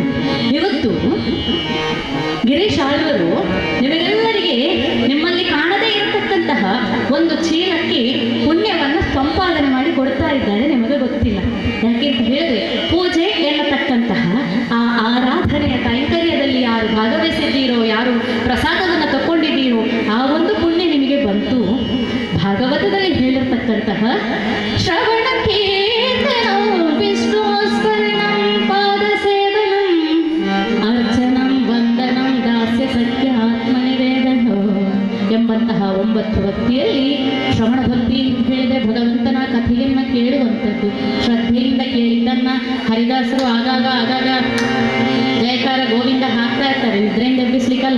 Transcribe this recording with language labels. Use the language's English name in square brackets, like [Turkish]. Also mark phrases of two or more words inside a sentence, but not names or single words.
[Kannada] ಇವತ್ತು ಗಿರೀಶ್ ಆಳ್ವರು ನಿಮಗೆಲ್ಲರಿಗೆ ನಿಮ್ಮಲ್ಲಿ ಕಾಣದೇ ಇರತಕ್ಕಂತಹ ಒಂದು ಚೀಲಕ್ಕೆ ಪುಣ್ಯವನ್ನು ಸಂಪಾದನೆ ಮಾಡಿ ಕೊಡ್ತಾ ಇದ್ದಾರೆ, ನಿಮಗೆ ಗೊತ್ತಿಲ್ಲ. ಯಾಕೆ ಅಂತ ಹೇಳಿದ್ರೆ ಪೂಜೆ ಎನ್ನತಕ್ಕಂತಹ ಆ ಆರಾಧನೆಯ ಕೈಂಕರ್ಯದಲ್ಲಿ ಯಾರು ಭಾಗವಹಿಸಿದ್ದೀರೋ, ಯಾರು ಪ್ರಸಾದವನ್ನು ತಗೊಂಡಿದ್ದೀರೋ ಆ ಒಂದು ಪುಣ್ಯ ನಿಮಗೆ ಬಂತು. ಭಾಗವತದಲ್ಲಿ ಹೇಳಿರ್ತಕ್ಕಂತಹ [Sanskrit] ಶ್ರವಣ ಕೀರ್ತನಂ ವಿಷ್ಣು ಸ್ಮರಣಂ ಪಾದ ಸೇವನಂ ಅರ್ಚನಂ ವಂದನಂ ದಾಸ್ಯ ಸತ್ಯ ಆತ್ಮನಿವೇದನೋ [Kannada] ಎಂಬಂತಹ 9 ಭಕ್ತಿಯಲ್ಲಿ ಶ್ರವಣ ಭಕ್ತಿ ಅಂತ ಹೇಳಿದ್ರೆ ಭಗವಂತನ ಕಥೆಯನ್ನು ಕೇಳುವಂಥದ್ದು. ಶ್ರದ್ಧೆಯಿಂದ ಕೇಳಿದ್ದನ್ನ ಹರಿದಾಸರು ಆಗಾಗ ಜಯಕಾರ ಗೋವಿಂದ ಹಾಕ್ತಾ ಇರ್ತಾರೆ, ನಿದ್ರೆಯಿಂದ ಎಬ್ಬಿಸ್ಲಿಕ್ಕಲ್ಲ.